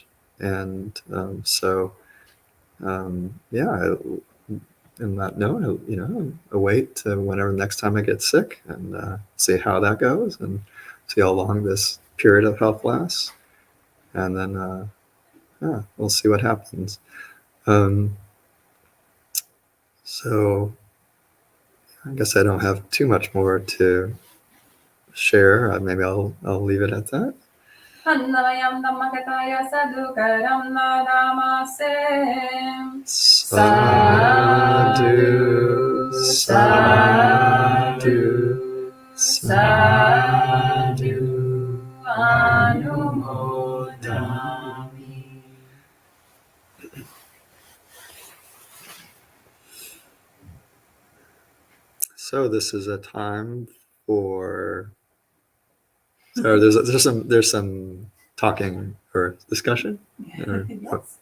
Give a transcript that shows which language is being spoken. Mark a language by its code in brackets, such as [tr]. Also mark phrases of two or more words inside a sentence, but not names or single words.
[en] And in that note, await to whenever next time I get sick and see how that goes and see how long this period of health lasts. And then, we'll see what happens. So I guess I don't have too much more to share. Maybe I'll leave it at that. [pi] Annavayam Dhammakataya Sadhukaram Nadamasem. Sadhu, sadhu, sadhu, anumodami. [en] So this is a time for. So there's some talking or discussion. Or, Yes.